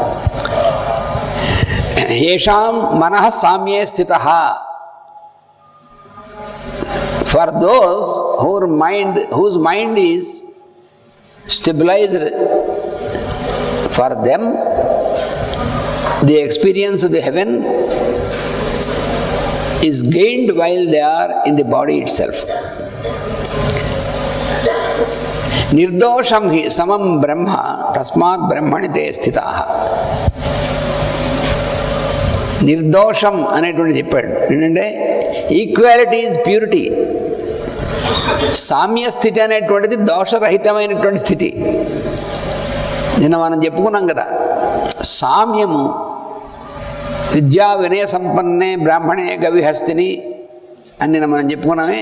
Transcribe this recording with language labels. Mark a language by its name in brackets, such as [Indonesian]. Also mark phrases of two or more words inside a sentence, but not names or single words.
[Sanskrit] ఏషాం మనః సామ్యే స్థితః, [English] for those whose mind is stabilized, for them the experience of the heaven is gained while they are in the body itself. [Sanskrit] నిర్దోషం హి సమం బ్రహ్మ తస్మాత్ బ్రహ్మణి తే స్థితాః. [Telugu] నిర్దోషం అనేటువంటి చెప్పాడు. [English] ఏంటంటే equality is purity. [Telugu] సామ్య స్థితి అనేటువంటిది దోషరహితమైనటువంటి స్థితి. నిన్న మనం చెప్పుకున్నాం కదా, సామ్యము [Sanskrit] విద్యా వినయ సంపన్నే బ్రాహ్మణే గవిహస్తిని [Telugu] అని నిన్న మనం చెప్పుకున్నామే.